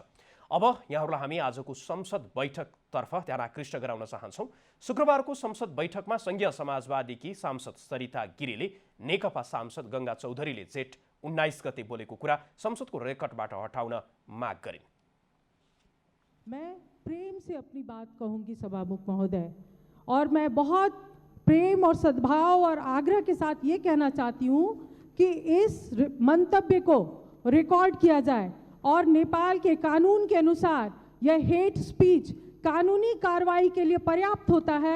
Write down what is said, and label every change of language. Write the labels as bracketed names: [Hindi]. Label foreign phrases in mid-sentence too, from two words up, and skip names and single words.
[Nepali] अब यहाँहरूलाई हामी आजको संसद बैठकतर्फ ध्यान आकृष्ट गराउन चाहन्छौँ। शुक्रबारको संसद बैठकमा संघीय समाजवादीकी सांसद सरिता गिरीले नेकपा सांसद गंगा चौधरीले जेठ 19 गते बोलेको कुरा संसदको रेकर्डबाट हटाउन माग गरिन्। [Hindi] मैं प्रेम से अपनी बात कहूंगी सभामुख महोदय, और मैं बहुत प्रेम और सद्भाव और आग्रह के साथ ये कहना चाहती हूँ कि इस मंतव्य को रिकॉर्ड किया जाए और नेपाल के कानून के अनुसार यह [English] hate speech [Hindi] कानूनी कार्रवाई के लिए पर्याप्त होता है।